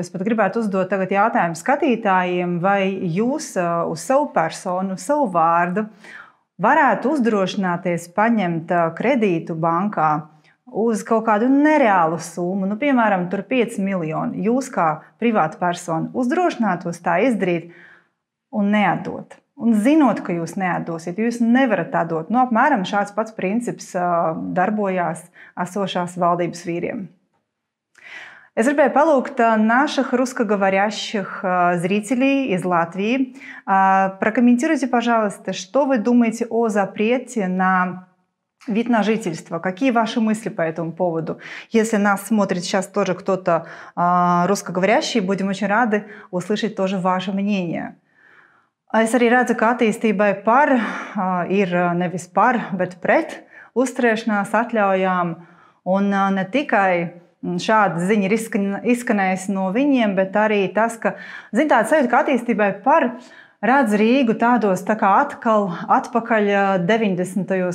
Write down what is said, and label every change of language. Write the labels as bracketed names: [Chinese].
[Latvian] Es pat gribētu uzdot tagad jautājumu skatītājiem, vai jūs uz savu personu, uz savu vārdu varētu uzdrošināties paņemt kredītu bankā uz kaut kādu nereālu summu, piemēram, 5 miljoni. Jūs kā privāta persona uzdrošinātos tā izdarīt un neatdot. Un zinot, ka jūs neatdosiet, jūs nevarat atdot. Apmēram šāds pats princips darbojās esošās valdības vīriem. [Russian] Я [Latvian] gribēju palūgt [Russian] наших русскоговорящих зрителей из Латвии. Прокомментируйте, пожалуйста, что вы думаете о запрете на вид на жительство. Какие ваши мысли по этому поводу? Если нас смотрит сейчас тоже кто-то русскоговорящий, будем очень рады услышать тоже ваше мнение. [Latvian] Es arī redzu, ka attīstībai par ir nevis par, bet pret uzturēšanās atļaujām. Un ne tikai šāda ziņa ir izskanējusi no viņiem, bet arī tas, ka, tāda sajūta, ka attīstībai par redz Rīgu tādos tā kā atkal atpakaļ 90.